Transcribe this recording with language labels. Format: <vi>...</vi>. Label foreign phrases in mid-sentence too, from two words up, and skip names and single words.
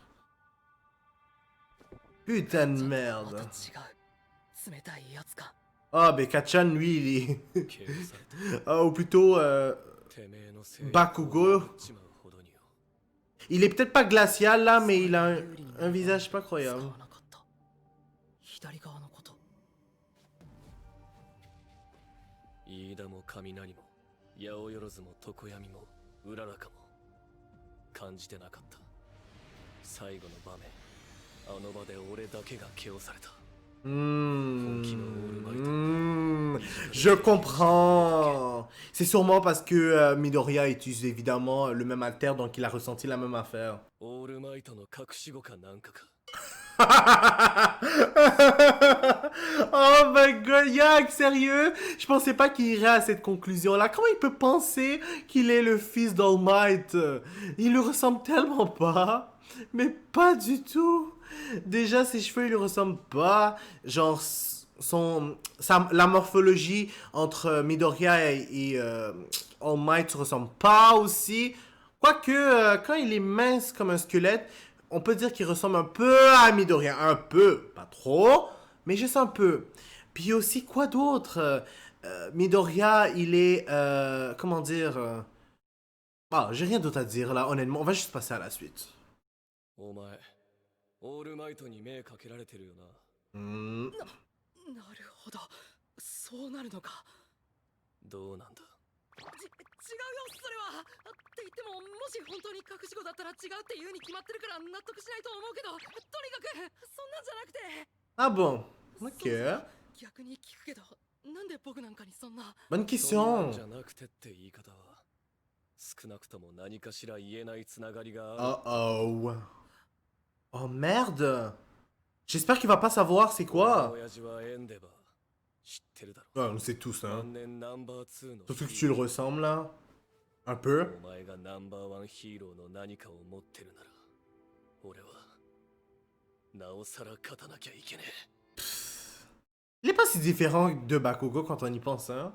<fr>Putain de merde. Ah ben Kachan lui il est... ou plutôt Bakugo. Il est peut-être pas glacial là mais il a un visage pas croyable.</fr> <ja>飯田も雷も八百万も常闇もうららかも感じてなかった最後の場面あの場で俺だけが KO された</ja> <fr>Je comprends. C'est sûrement parce que Midoriya utilise évidemment le même alter, donc il a ressenti la même affaire.</fr> <en>Oh my god,</en> <fr>Yak, sérieux? Je pensais pas qu'il irait à cette conclusion-là. Comment il peut penser qu'il est le fils d'All Might? Il lui ressemble tellement pas. Mais pas du tout. Déjà, ses cheveux, ils lui ressemblent pas. Genre, la morphologie entre Midoriya et All Might se ressemble pas aussi. Quoique, quand il est mince comme un squelette, on peut dire qu'il ressemble un peu à Midoriya. Un peu, pas trop, mais juste un peu. Puis aussi, quoi d'autre? Midoriya, il est... comment dire? Ah, j'ai rien d'autre à dire là, honnêtement. On va juste passer à la suite.</fr> <ja>お前オールマイトに目かけられてるよな。なるほど、そうなるのか。どうなんだ。違うよ、それは。って言っても、もし本当に隠し子だったら違うって言うに決まってるから納得しないと思うけど、とにかくそんなんじゃなくて。</ja> <fr>Ah bon, ok.</fr> <ja>逆に聞くけど、なんで僕なんかにそんな。</ja> <fr>Bonne question.</fr> <ja>じゃなくてって言い方は、少なくとも何かしら言えないつながりがある。</ja> <fr>Oh. Oh merde! J'espère qu'il va pas savoir c'est quoi! Ah, on sait tous, hein. Surtout que tu le ressembles, là. Un peu. Il est pas si différent de Bakugo quand on y pense, hein.</fr>